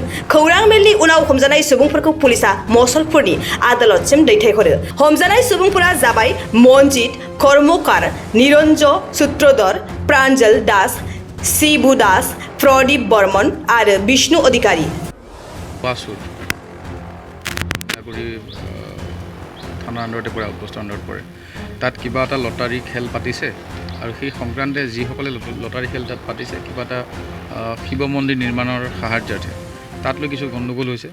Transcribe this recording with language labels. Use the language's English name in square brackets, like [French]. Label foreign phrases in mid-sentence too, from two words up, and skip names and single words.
[Bodo] खौरां मेलनि उनाव हमजानाय सुबुंफोरखौ पुलिसआ मसलपुरनि आदालतसिम दैथायहरो। हमजानाय सुबुंफोरा जाबाय मनजित कर्मकार, निरंजन सूत्रधर, प्रांजल दास, शिबु दास, प्रदीप बर्मन आरो बिष्णु अधिकारी। [Assamese] থানাৰ আণ্ডাৰতে পৰে, আউটপোষ্টৰ আণ্ডাৰত পৰে। তাত কিবা এটা লটাৰী খেল পাতিছে আৰু সেই সংক্ৰান্তে যিসকলে লটাৰী খেল তাত পাতিছে কিবা এটা শিৱ মন্দিৰ নিৰ্মাণৰ সাহাৰ্যাৰ্থে তাত লৈ কিছু গণ্ডগোল হৈছে।